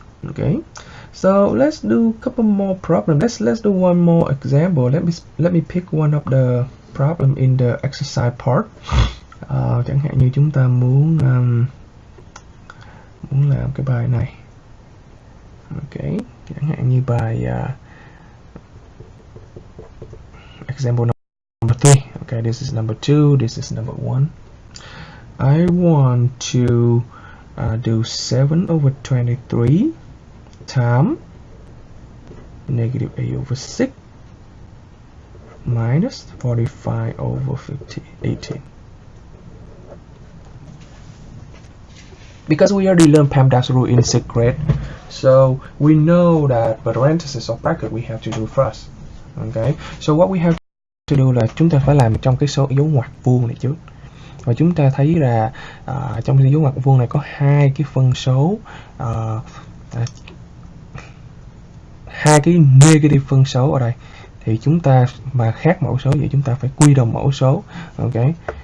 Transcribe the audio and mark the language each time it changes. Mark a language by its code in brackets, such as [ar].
[en] Okay, so let's do a couple more problems. Let's do one more example. Let me pick one of the problem in the exercise part. [vi] Chẳng hạn như chúng ta muốn làm cái bài này. Okay, chẳng hạn như bài [en] example number 3. Okay, this is number 2, this is number 1. I want to do 7 over 23 times negative a over 6 minus 45 over 18. Because we already learned PEMDAS rule in 6th grade, so we know that parentheses or bracket we have to do first. Okay, so what we have to do [vi] là chúng ta phải làm trong cái số dấu ngoặc vuông này trước. Và chúng ta thấy là trong cái dấu ngoặc vuông này có hai cái phân số, hai cái negative phân số ở đây, thì chúng ta mà khác mẫu số vậy chúng ta phải quy đồng mẫu số. Okay.